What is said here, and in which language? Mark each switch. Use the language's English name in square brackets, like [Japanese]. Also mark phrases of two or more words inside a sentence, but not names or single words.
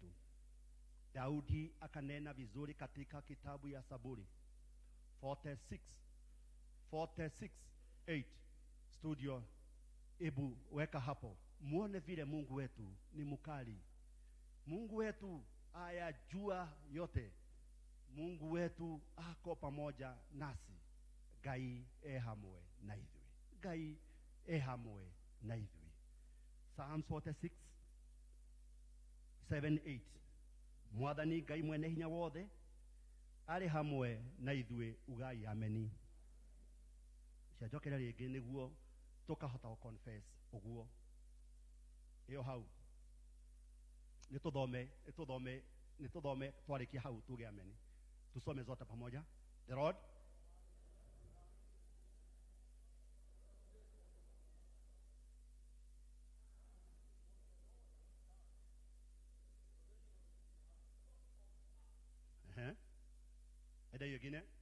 [Swahili] Daudi akanena vizuri katika kitabu ya Zaburi 46:8. Studio, ebu weka hapo, muone vile Mungu wetu ni mkali. Mungu wetu ayajua yote. Mungu wetu ako pamoja nasi. [Kikuyu] Ngai ehamwe na ithui. Ngai ehamwe na ithui. Psalms 46:7-8. Mwathani Ngai mwene hinya wothe ari hamwe na ithui, ugai ameni. Cianjokera rĩngĩ nĩguo tukahota confess uguo. Iyo hau nituthome twarikia hau tuge ameni. [Swahili] Tusome zote pamoja. The Lord Eda yogine